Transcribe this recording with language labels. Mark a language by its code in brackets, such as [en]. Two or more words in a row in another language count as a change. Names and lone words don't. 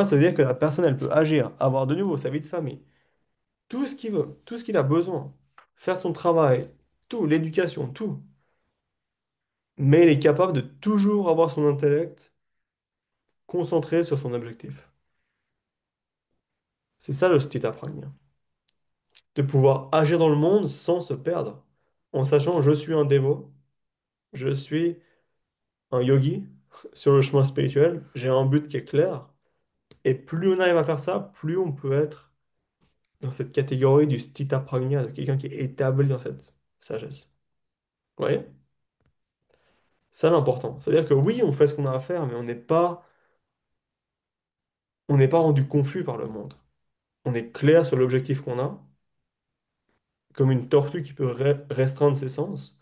[fr] Ça veut dire que la personne, elle peut agir, avoir de nouveau sa vie de famille, tout ce qu'il veut, tout ce qu'il a besoin, faire son travail, tout, l'éducation, tout. Mais il est capable de toujours avoir son intellect concentré sur son objectif. C'est ça le [sa] स्थित प्रज्ञ. [fr] De pouvoir agir dans le monde sans se perdre, en sachant je suis un dévot, je suis un yogi sur le chemin spirituel, j'ai un but qui est clair, et plus on arrive à faire ça, plus on peut être dans cette catégorie du [sa] स्थित प्रज्ञ, [fr] de quelqu'un qui est établi dans cette sagesse. Vous voyez? C'est l'important. C'est-à-dire que oui, on fait ce qu'on a à faire, mais on n'est pas rendu confus par le monde. On est clair sur l'objectif qu'on a, comme une tortue qui peut restreindre ses sens.